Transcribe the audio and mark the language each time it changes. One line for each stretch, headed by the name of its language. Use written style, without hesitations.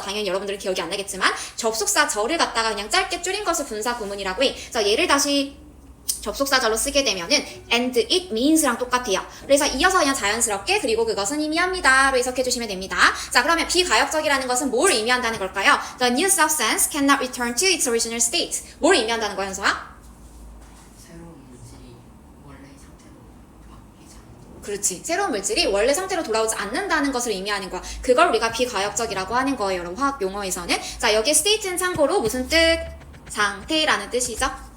Korean: 당연히 여러분들은 기억이 안 나겠지만 접속사 절을 갖다가 그냥 짧게 줄인 것을 분사 구문이라고 해. 자, 얘를 다시 접속사절로 쓰게 되면은
English: and it means
Korean: 랑 똑같아요. 그래서 이어서 그냥 자연스럽게 그리고 그것은 의미합니다로 해석해 주시면 됩니다. 자, 그러면 비가역적이라는 것은 뭘 의미한다는 걸까요?
English: The new substance cannot return to its original state.
Korean: 뭘 의미한다는 거야, 현서야? 새로운 물질이 원래 상태로 바뀌지 않는. 그렇지. 새로운 물질이 원래 상태로 돌아오지 않는다는 것을 의미하는 거야. 그걸 우리가 비가역적이라고 하는 거예요, 여러분. 화학 용어에서는. 자, 여기 state는 참고로 무슨 뜻? 상태라는 뜻이죠.